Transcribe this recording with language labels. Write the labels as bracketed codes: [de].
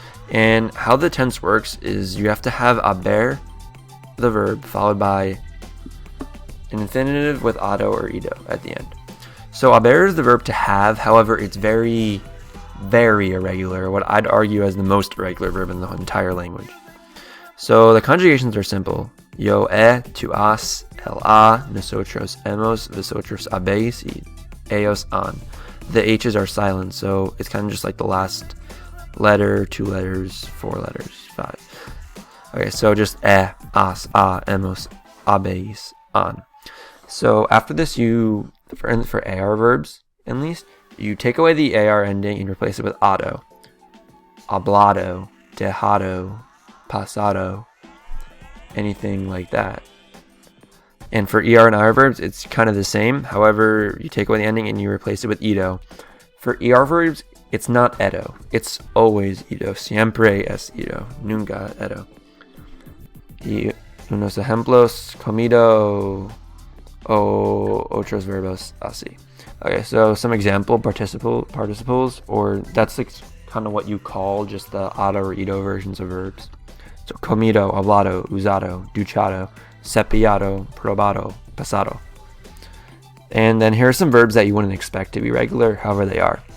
[en] And how the tense works is you have to have haber, the verb, followed by an infinitive with ado or ido at the end. So haber is the verb to have, however, it's very, very irregular, what I'd argue as the most irregular verb in the entire language. So the conjugations are simple. [es] Yo tu has, el a, nosotros hemos, vosotros habéis, y ellos han. [en] The H's are silent, so it's kind of just like the last letter, 2 letters, 4 letters, 5. Okay, so just has, a, hemos, habéis, han. So after this, for AR verbs, at least, you take away the AR ending and replace it with ado. Hablado, dejado, pasado, anything like that. And for ER and IR verbs, it's kind of the same. However, you take away the ending and you replace it with ido. For ER verbs, it's not edo. It's always ido. [es] Siempre es ido. Nunca edo. Y unos ejemplos, comido o otros verbos así. [en] Okay, so some example participles, or that's like kind of what you call just the ado or ido versions of verbs. So comido, hablado, usado, duchado, cepillado, probado, pasado. And then here are some verbs that you wouldn't expect to be regular, however they are.